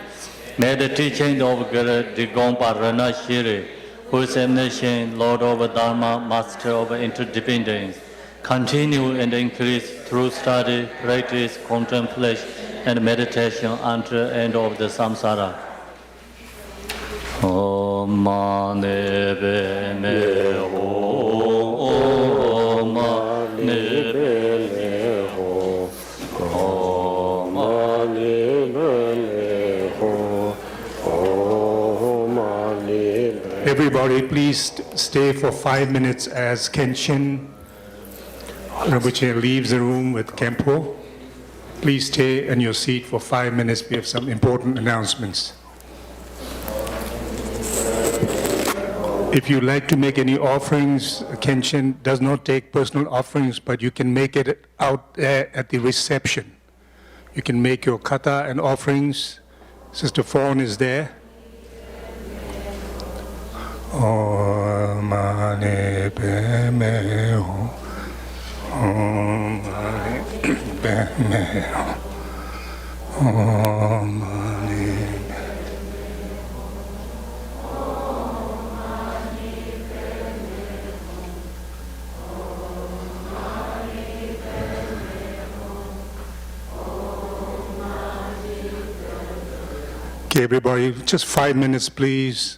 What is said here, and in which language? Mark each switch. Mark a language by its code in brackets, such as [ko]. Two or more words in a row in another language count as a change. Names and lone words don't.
[en] May the teaching of the Gampopa Shiri, who is omniscient, Lord of Dharma, Master of interdependence, continue and increase through study, practice, contemplation, and meditation until the end of the samsara. [sa] Om mani padme Om mani padme Om mani padme. [en] Everybody, please stay for 5 minutes as Khenchen Rinpoche leaves the room with Khenpo. Please stay in your seat for 5 minutes. We have some important announcements. If you'd like to make any offerings, Khenchen does not take personal offerings, but you can make it out there at the reception. You can make your kata and offerings. Sister Fawn is there. [sa] Om mani padme Om mani padme Om mani. [en] Okay, everybody, just 5 minutes, please.